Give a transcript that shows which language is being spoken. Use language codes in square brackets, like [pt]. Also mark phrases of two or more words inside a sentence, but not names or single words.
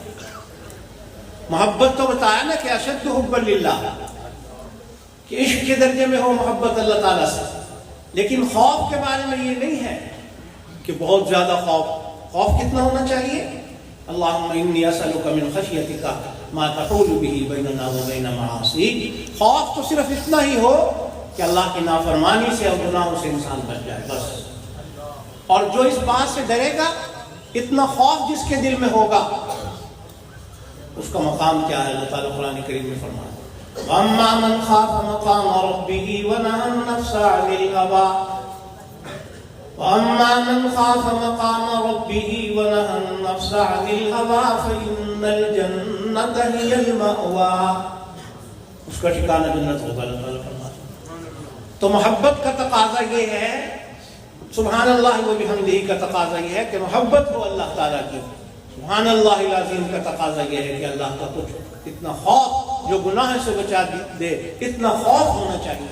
[ur] محبت تو بتایا نا کہ [ar] اشد حب للہ، [ur] کہ عشق کے درجے میں ہو محبت اللہ تعالیٰ سے، لیکن خوف کے بارے میں یہ نہیں ہے کہ بہت زیادہ خوف کتنا ہونا چاہیے؟ [ar] اللہم انی اسألک من خشیتک ما تحول به بیننا و بین معاصیک۔ [ur] خوف تو صرف اتنا ہی ہو کہ اللہ کی نافرمانی سے اور گناہوں سے انسان بچ جائے، بس۔ اور جو اس بات سے ڈرے گا، اتنا خوف جس کے دل میں ہوگا، اس کا مقام کیا ہے؟ اللہ تعالیٰ قرآن کریم میں فرمایا [ar] وَأَمَّا مَنْ خَافَ مَقَامَ رَبِّهِ وَنَهَى النَّفْسَ عَنِ الْهَوَىٰ وَأَمَّا مَنْ خَافَ مَقَامَ رَبِّهِ وَنَهَى النَّفْسَ عَنِ الْهَوَىٰ فَإِنَّ الْجَنَّةَ هِيَ الْمَأْوَىٰ، [ur] اس کا ٹھکانہ جنت ہوگا۔ اللہ تعالیٰ فرماتا تو محبت کا تقاضا یہ ہے، [ar] سبحان اللہ و بحمدہ [ur] کا تقاضا یہ ہے کہ محبت ہو اللہ تعالیٰ کی۔ [ar] سبحان اللہ العظیم [ur] کا تقاضا یہ ہے کہ اللہ کا کچھ اتنا خوف جو گناہ سے بچا دے، اتنا خوف ہونا چاہیے۔